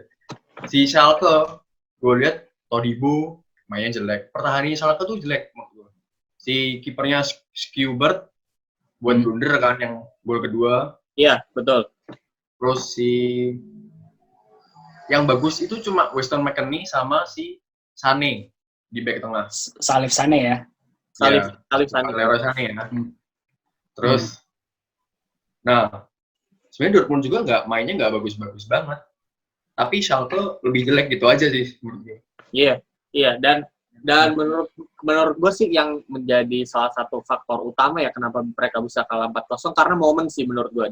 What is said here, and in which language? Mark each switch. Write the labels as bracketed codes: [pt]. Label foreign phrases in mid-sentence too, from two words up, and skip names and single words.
[id] Si Schalke gue lihat Todibo mainnya jelek. Pertahanan Schalke tuh jelek menurut gue. Si kipernya Skubert buat blunder kan yang gol kedua. Iya, betul. Terus yang bagus itu cuma Weston McKennie sama si Sané di back tengah. Salif Sané ya. Salif Sané. Leroy Sané ya. Terus nah, sebenarnya Dortmund juga mainnya nggak bagus-bagus banget. Tapi Schalke lebih jelek gitu aja sih menurut gue. Iya, dan menurut gue sih yang menjadi salah satu faktor utama ya kenapa mereka bisa kalah 4-0 karena momen sih menurut gue.